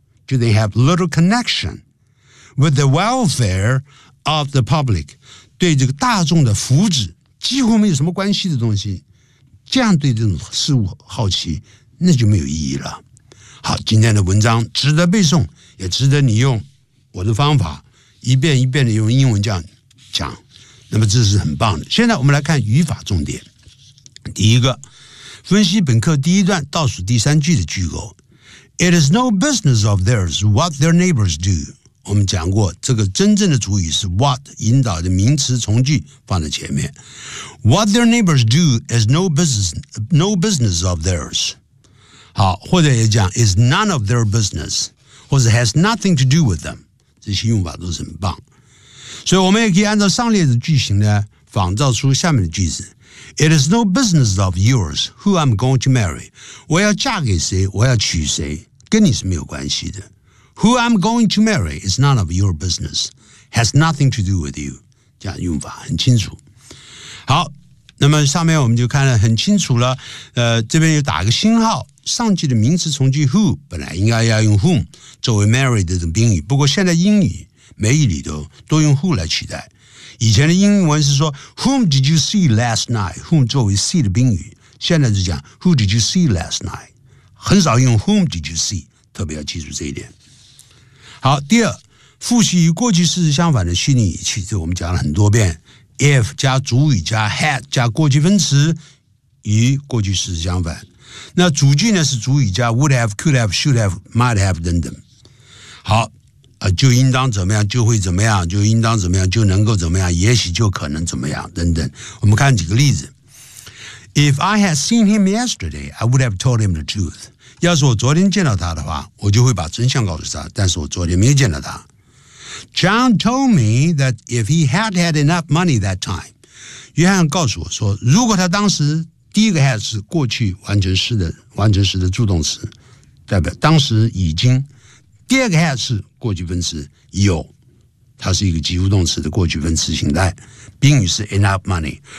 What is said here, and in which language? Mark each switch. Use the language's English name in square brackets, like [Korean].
[English] Do they have little connection with the welfare of the public? [Chinese] 对这个大众的福祉几乎没有什么关系的东西，这样对这种事物好奇，那就没有意义了。好，今天的文章值得背诵，也值得你用我的方法一遍一遍的用英文这样讲，那么这是很棒的。现在我们来看语法重点。第一个，分析本课第一段倒数第三句的句构。 [English] It is no business of theirs what their neighbors do. [Chinese] 我们讲过，这个真正的主语是 what， 引导的名词从句放在前面。 [English] What their neighbors do is no business of theirs. [Chinese] 好，或者也讲 [English] is none of their business， [Chinese] 或者 [English] has nothing to do with them。 [Chinese] 这些用法都是很棒。所以我们也可以按照上列的句型呢，仿造出下面的句子。 [English] It is no business of yours who I'm going to marry. [Chinese] 我要嫁给谁，我要娶谁，跟你是没有关系的。 [English] Who I'm going to marry is none of your business. Has nothing to do with you. [Chinese] 这样用法很清楚。好，那么上面我们就看得很清楚了。这边又打个星号，上句的名词从句 who 本来应该要用 whom 作为 marry 的宾语，不过现在英语每语里都用 who 来取代。以前的英文是说 [English] Whom did you see last night? Whom 作为 see [Chinese] 的宾语，现在就讲 [English] Who did you see last night? [Chinese] 很少用 [English] Whom did you see， [Chinese] 特别要记住这一点。好，第二，复习与过去式相反的虚拟语气，这我们讲了很多遍。 If 加主语加 had 加过去分词与过去式相反，那主句呢是主语加 [English] would have, could have, should have, might have [Chinese] 等等。好，就应当怎么样，就会怎么样，就应当怎么样，就能够怎么样，也许就可能怎么样等等。我们看几个例子。 [English] If I had seen him yesterday, I would have told him the truth. [Chinese] 要是我昨天见到他的话，我就会把真相告诉他，但是我昨天没见到他。 [English] John told me that if he had had enough money that time, [Chinese] 约翰告诉我说，如果他当时，第一个 had 是过去完成时的助动词，代表当时已经，第二个 had 是过去分词有，它是一个及物动词的过去分词形态，宾语是 enough money。